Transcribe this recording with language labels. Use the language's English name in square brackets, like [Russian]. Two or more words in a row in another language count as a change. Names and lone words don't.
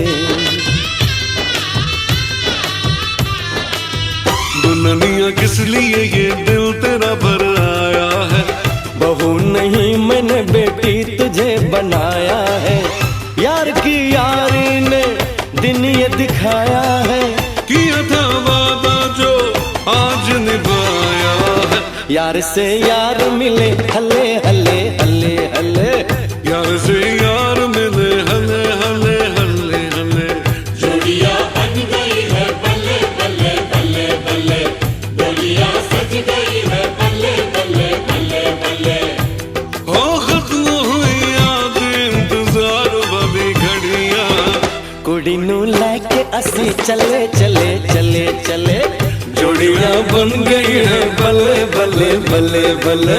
[Hindi] दुल्हनिया किस लिए ये दिल तेरा भर आया है। बहू नहीं मैंने बेटी तुझे बनाया है, यार की यारी ने दिन ये दिखाया है, किया था वादा जो आज निभाया है। यार से यार मिले हले हले हले हले, यार से यार मिले हले हले हले हले। जोड़ियां बन गई है बल्ले बल्ले बल्ले बल्ले, डोलियां सज गई है बल्ले बल्ले बल्ले बल्ले। हो खत्म हुई याद इंतजार वाली घड़ियां, [Punjabi] कुड़ी नू लेके असी चले चले चले चले, [Hindi] जोड़ियां बन गई है बल्ले बल्ले बल्ले बल्ले।